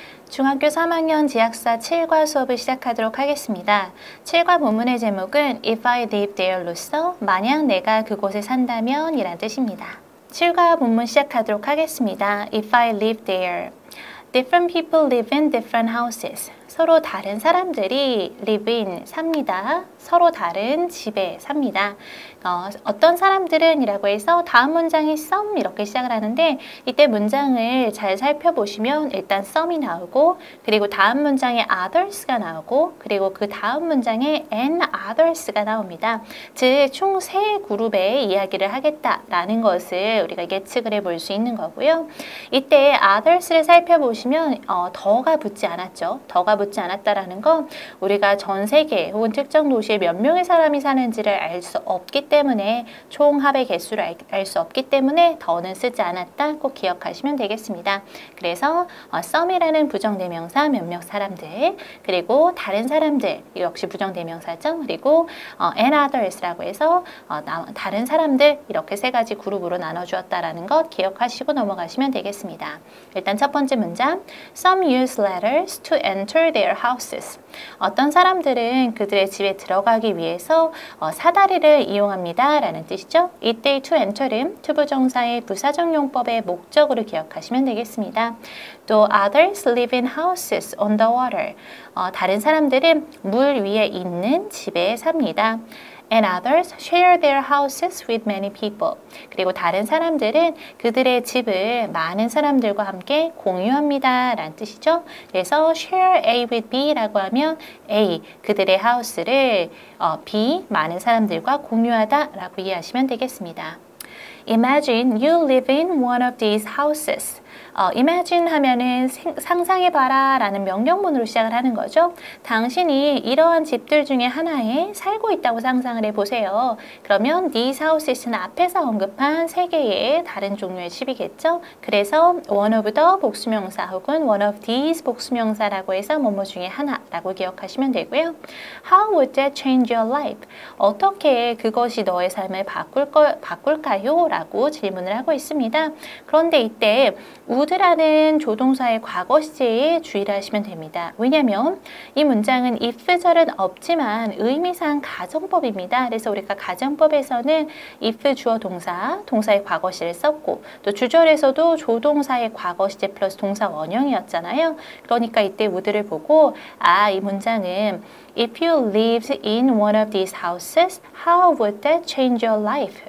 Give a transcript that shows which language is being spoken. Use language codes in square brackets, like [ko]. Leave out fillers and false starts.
[ko] 중학교 3학년 지학사 7과 수업을 시작하도록 하겠습니다. 7과 본문의 제목은 If I live there로서 만약 내가 그곳에 산다면 이란 뜻입니다. 7과 본문 시작하도록 하겠습니다. [en] If I live there. Different people live in different houses. [ko] 서로 다른 사람들이 live in, 삽니다. 서로 다른 집에 삽니다. 어떤 사람들은 이라고 해서 다음 문장이 some 이렇게 시작을 하는데 이때 문장을 잘 살펴보시면 일단 some이 나오고 그리고 다음 문장에 others가 나오고 그리고 그 다음 문장에 and others가 나옵니다. 즉 총 3그룹의 이야기를 하겠다라는 것을 우리가 예측을 해볼 수 있는 거고요. 이때 others를 살펴보시면 더가 붙지 않았죠. 더가 붙지 않았다라는 건 우리가 전 세계 혹은 특정 도시에 몇 명의 사람이 사는지를 알 수 없기 때문에 총합의 개수를 알 수 없기 때문에 더는 쓰지 않았다 꼭 기억하시면 되겠습니다. 그래서 some이라는 부정대명사 몇몇 사람들 그리고 다른 사람들 역시 부정대명사죠. 그리고 and others라고 해서 다른 사람들 이렇게 3가지 그룹으로 나눠주었다라는 것 기억하시고 넘어가시면 되겠습니다. 일단 첫 번째 문장 [en] Some use ladders to enter their houses. [ko] 어떤 사람들은 그들의 집에 들어가기 위해서 사다리를 이용합니다 라는 뜻이죠. 이때 to enter은 투부정사의 부사적 용법의 목적으로 기억하시면 되겠습니다. [en] 또 others live in houses on the water. [ko] 다른 사람들은 물 위에 있는 집에 삽니다. [en] And others share their houses with many people. [ko] 그리고 다른 사람들은 그들의 집을 많은 사람들과 함께 공유합니다 라는 뜻이죠. 그래서 share A with B 라고 하면 A, 그들의 house를 B, 많은 사람들과 공유하다 라고 이해하시면 되겠습니다. [en] Imagine you live in one of these houses. [ko] imagine 하면은 상상해봐라 라는 명령문으로 시작을 하는 거죠. 당신이 이러한 집들 중에 하나에 살고 있다고 상상을 해보세요. 그러면 these houses는 앞에서 언급한 3개의 다른 종류의 집이겠죠. 그래서 one of the 복수명사 혹은 one of these 복수명사라고 해서 뭐뭐 중에 하나라고 기억하시면 되고요. [en] How would that change your life? [ko] 어떻게 그것이 너의 삶을 바꿀까요? 라고 질문을 하고 있습니다. 그런데 이때 would라는 조동사의 과거 시제에 주의를 하시면 됩니다. 왜냐하면 이 문장은 if절은 없지만 의미상 가정법입니다. 그래서 우리가 가정법에서는 if 주어 동사, 동사의 과거 시를 썼고 또 주절에서도 조동사의 과거 시제 플러스 동사 원형이었잖아요. 그러니까 이때 would를 보고 이 문장은 [en] If you lived in one of these houses, how would that change your life?